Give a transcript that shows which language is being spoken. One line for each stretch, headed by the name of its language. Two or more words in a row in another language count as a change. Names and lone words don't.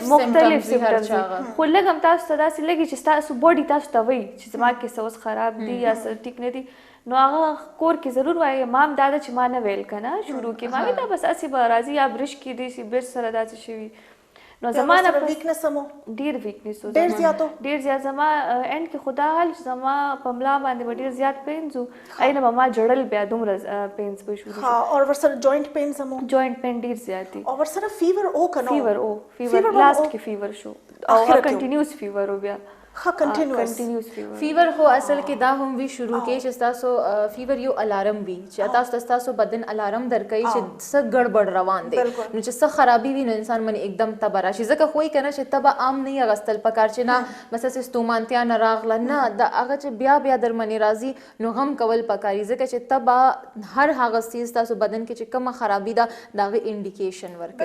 Pashto: سمټمز دي خو لږ هم تاسو ته داسې لګي چې ستاسو باډي تاسو ته وایي چې زما کې څه اوس خراب دي یا څه ټیک نه دي نو هغه کور کې ضرور وایي ما هم دا ده چې ما نه ویل که نه شروع کې ما وایي دا بس هسې به راځي یا برش کېدی شي برش سره داسې شوي نو زما نه ویکنس هم ډېر ویکنس و ډېر زیات ډېر زیات زما اینډ کې خدا حال چې زما په ملا باندې به ډېر زیات پینز و اینه به ما جړل بیا دومره پینز به شروع ها او ورسره
English: joint pains
Pashto: هم
English: joint pain
Pashto: ډېر زیات دي او ورسره فیور او که نه فیور لاست کې فیور شو او
English: continuous fever
Pashto: و بیا ها کنټینیوس فیور خو اصل کې دا هم وی شروع کې چې تاسو فیور یو الارم وي چې تاسو بدن الارم درکوي چې څه ګډوډ روان دی نو چې څه خرابي وي نو انسان باندې एकदम تبه راشي ځکه خو یې که نه چې تبه عام نه اغوستل پکار چې نه بس هسې ستومانتیا نه راغله نه د هغه چې بیا در باندې راځي نو غم کول پکاري ځکه چې تبه هر هغه څیز تاسو بدن کې چې کومه خرابي ده د هغې انډیکیشن ورکوي